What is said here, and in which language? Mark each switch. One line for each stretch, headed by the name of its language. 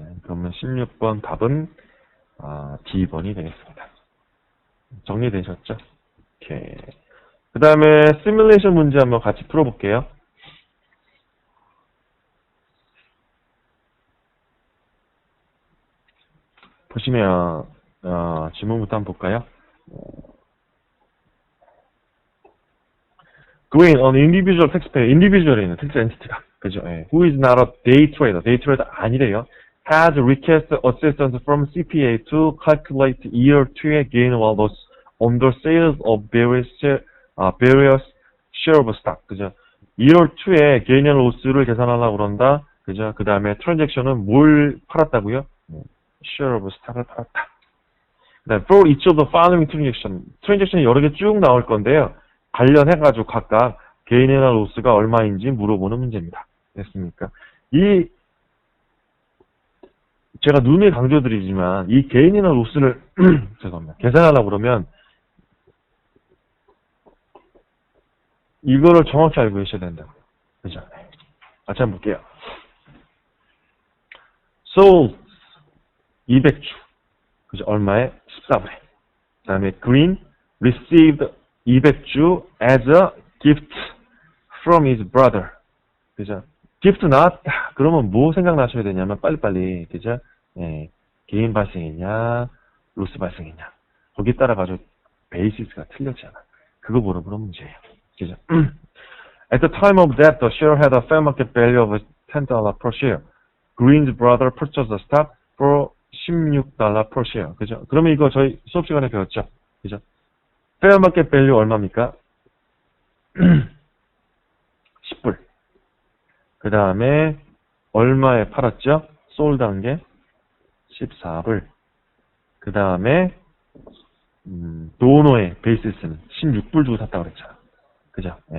Korean: 그러면 16번 답은 D번이 되겠습니다. 정리되셨죠? 오케이. 그 다음에 시뮬레이션 문제 한번 같이 풀어볼게요. 보시면 질문부터 한번 볼까요?
English: Green, an individual taxpayer,
Korean: individual에 있는 tax entity가, 그죠?
English: Who is not a day trader, day trader
Korean: 아니래요.
English: Has requested assistance from CPA to calculate year 2의 gain or loss on the sales of various share of stock,
Korean: 그죠? year 2의 gain or loss를 계산하려고 그런다, 그죠? 그 다음에 transaction은 뭘 팔았다고요? share of stock을 팔았다. 그 다음에 for each of the following transaction이 여러 개 쭉 나올 건데요. 관련해가지고 각각 게인이나 로스가 얼마인지 물어보는 문제입니다. 됐습니까? 제가 누누이 강조드리지만 이 게인이나 로스를 죄송합니다. 계산하려고 그러면 이거를 정확히 알고 계셔야 된다고요. 그죠? 같이 한번 볼게요. sold 200주. 그죠? 얼마에? 14불에. 그 다음에
English: green received 200주 as a gift from his brother.
Korean: 그죠? gift 나왔다. 그러면 뭐 생각나셔야 되냐면 빨리빨리. 그죠? 개인 발생이냐, 로스 발생이냐. 거기에 따라 가지고 베이시스가 틀렸잖아. 그거 물어보는 문제예요. 그죠?
English: At the time of death, the share had a fair market value of $10 per share. Green's brother purchased the stock for $16 per share.
Korean: 그죠? 그러면 이거 저희 수업 시간에 배웠죠? 그죠? 페어 마켓 밸류 얼마입니까? 10불. 그 다음에 얼마에 팔았죠? 솔드한 게 14불. 그 다음에 도노의 베이시스는 16불 주고 샀다고 그랬잖아. 그죠?